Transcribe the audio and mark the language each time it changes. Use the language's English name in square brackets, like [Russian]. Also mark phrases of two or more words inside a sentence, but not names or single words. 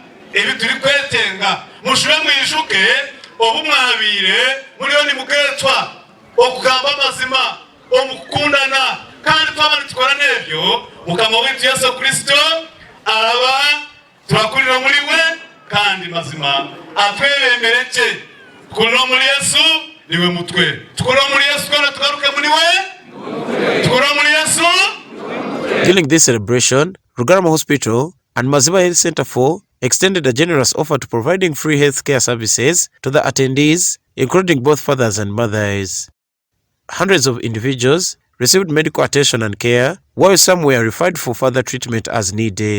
[Nyankole] ebi turi kwetenga mushube mwishuke obumwabire muriyo ni muketwa okugamba amazima omukundana kandi twabana tukora nebyo mukama witu Yesu Kristo araba turakurira muri we kandi mazima atwemereke kuno muri Yesu niwe mutwe tukora muri Yesu kandi tugaruke muri we tukora muri Yesu. [English] During this celebration, Rugarama Hospital and Maziba Health Center 4 extended a generous offer to providing free healthcare services to the attendees, including both fathers and mothers. Hundreds of individuals received medical attention and care, while some were referred for further treatment as needed.